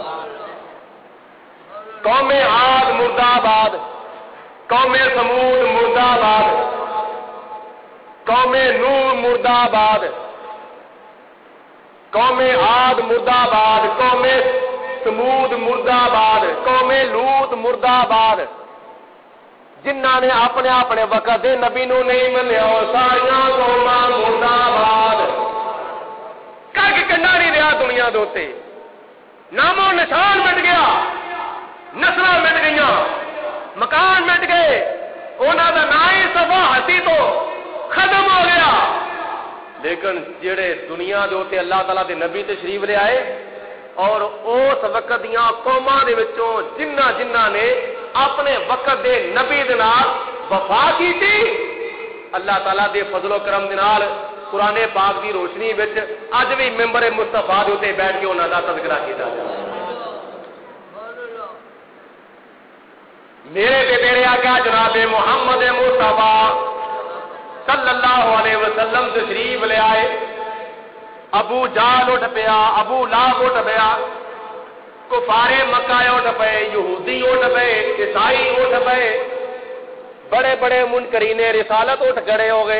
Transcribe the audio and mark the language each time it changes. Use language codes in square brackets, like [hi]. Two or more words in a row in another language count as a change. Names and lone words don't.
[ur] قوم عاد مردہ باد، قوم سمود مردہ باد، قوم نوح مردہ باد، قوم عاد مردہ باد، قوم سمود مردہ باد، قوم لوط مردہ باد۔ [pa] جنہاں نے اپنے اپنے وقت دے نبی نو نہیں منیا ساریاں قوماں مردہ باد۔ کک کنڈا نہیں رہا دنیا دے اوتے، نام و نشان مٹ گیا، نسل مٹ گئی، مکان مٹ گئے، انہوں کا نا ہی صفا ہستی تو ختم ہو گیا۔ لیکن جڑے دنیا دے اوتے اللہ تعالیٰ دے نبی تشریف لے آئے اور اس وقت دیاں قوماں دے وچوں جنہ نے اپنے وقت دے نبی دے نال وفا کیتی، اللہ تعالیٰ دے فضل و کرم دے نال قرآن پاک دی روشنی وچ اج بھی ممبر مصطفیٰ دے اوتے بیٹھ کے انہاں دا تذکرہ کیتا جائے۔ میرے تے میرے آقا جناب محمد مصطفیٰ [ar] صلی اللہ علیہ وسلم [pa] تشریف لے آئے، ابو جہل اٹھ پیا، ابو لہب اٹھ پیا، کفار مکہ اٹھ پئے، یہودی اٹھ پئے، عیسائی اٹھ پئے، بڑے بڑے منکرین رسالت اٹھ کھڑے ہو گئے۔